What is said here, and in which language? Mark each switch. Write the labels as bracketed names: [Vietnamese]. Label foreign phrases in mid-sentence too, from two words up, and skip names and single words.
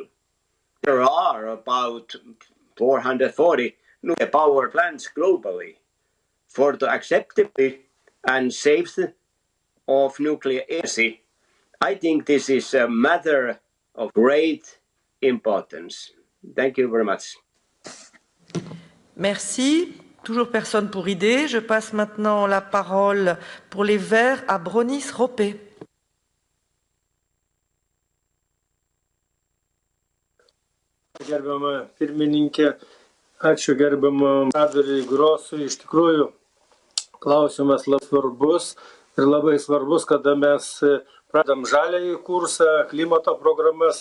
[English] There are about 440 nuclear power plants globally. For the acceptability and safety of nuclear energy, I think this is a matter of great importance. Thank you very much. [French] Merci. Toujours personne pour idée. Je passe maintenant la parole pour les Verts à Bronis Ropé. [Lithuanian] Gerbiama pirmininkė, ačiū gerbiamam ambasadoriui Grosui. Iš tikrųjų, klausimas labai svarbus ir labai svarbus, kada mes pradedam žaliąjį kursą, klimato programas.